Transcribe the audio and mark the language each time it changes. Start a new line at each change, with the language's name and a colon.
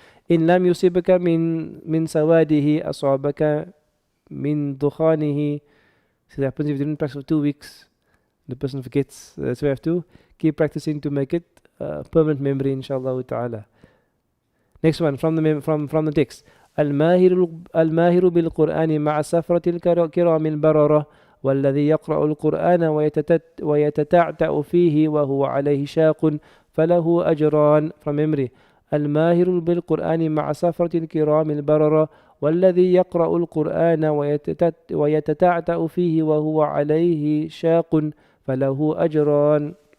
Arabic: إن لم يصبك من سواده أصابك من دخانه.
English: So it happens if you didn't practice for 2 weeks, the person forgets. That's why you have to keep practicing to make it permanent memory, inshallah ta'ala. Next one from the text.
Arabic: الماهر بالقرآن مع سفرة الكرام البررة والذي يقرأ القرآن ويتتعتع فيه وهو عليه شاق فله أجران.
English: From memory.
Arabic: الماهر بالقرآن مع سفرة الكرام البررة والذي يقرأ القرآن ويتتعتع فيه وهو عليه شاق فله أجران.